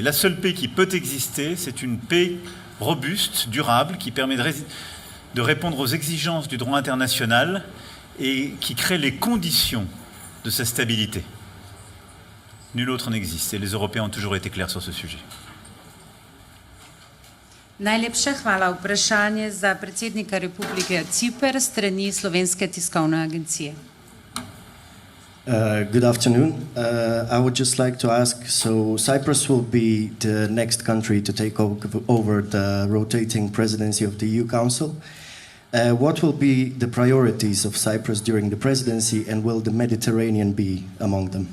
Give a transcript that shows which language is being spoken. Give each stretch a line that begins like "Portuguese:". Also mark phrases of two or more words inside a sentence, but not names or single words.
French: La seule paix qui peut exister, c'est une paix robuste, durable, qui permet de répondre aux exigences du droit international et qui crée les conditions de sa stabilité. Nul autre n'existe et les Européens ont toujours été clairs sur ce sujet.
Slovenian: Najlepša hvala. Vprašanje za predsednika Republike Cipr strani Slovenske tiskovne agencije.
English: Good afternoon. I would just like to ask, so Cyprus will be the next country to take over the rotating presidency of the EU Council. What will be the priorities of Cyprus during the presidency, and will the Mediterranean be among them?